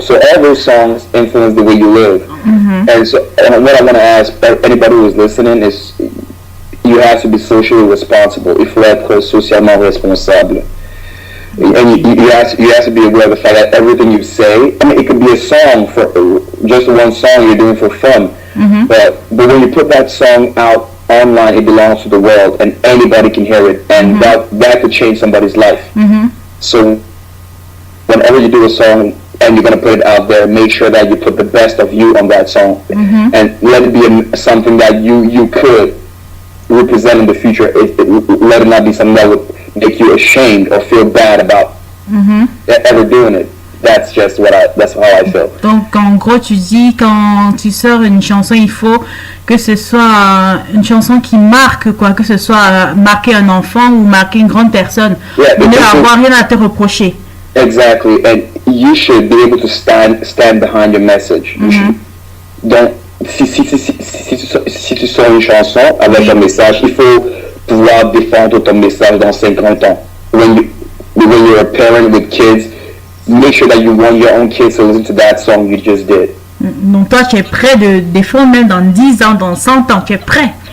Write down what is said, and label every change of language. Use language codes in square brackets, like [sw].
[en] So all those songs influence the way you live. And so, and what I want to ask anybody who is listening is, you have to be socially responsible. [fr] Il faut être socialement responsable. [en] And you have to be aware of the fact that everything you say, I mean, it could be a song for just one song you're doing for fun, but when you put that song out online, it belongs to the world, and anybody can hear it, and that could change somebody's life. So whenever you do a song, and you're gonna put it out there, make sure that you put the best of you on that song, and let it be something that you could represent in the future. Let it not be something that would make you ashamed or feel bad about ever doing it. That's how I feel. [fr] Donc en gros tu dis quand tu sors une chanson il faut que ce soit une chanson qui marque quoi, que ce soit marquer un enfant ou marquer une grande personne, ne avoir rien à te reprocher. [en] Exactly, and you should be able to stand behind your message. [fr] Donc si tu sors une chanson avec un message, il faut pouvoir défendre ton message dans 50 ans. [en] When you're a parent with kids, make sure that you want your own kids to listen to that song you just did. [fr] Donc toi tu es prêt de défendre même dans 10 ans, dans 100 ans, tu es prêt?